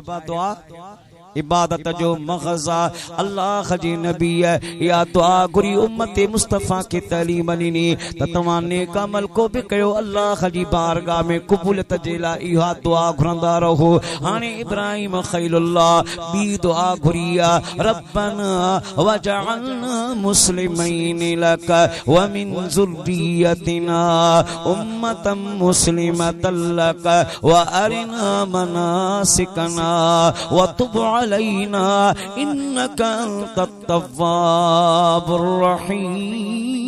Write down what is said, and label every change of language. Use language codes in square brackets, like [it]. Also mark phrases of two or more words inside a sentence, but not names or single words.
[sd] दुआ इबादत जो मग़ज़ अल्लाह जी नबी या दुआ घुरी उम्मत मुस्तफ़ा के तालीम ॾिनी त तव्हां नेक अमल को बि कयो अल्लाह जी बारगाह में क़बूलियत जे लाइ इहा दुआ घुरंदा रहो। हाणे इब्राहिम ख़लीलुल्लाह ॿी दुआ घुरी आहे, [ar] ربنا واجعلنا مسلمين لك ومن ذريتنا أمة مسلمة لك وأرنا مناسكنا وتب علينا إنك أنت التواب الرحيم.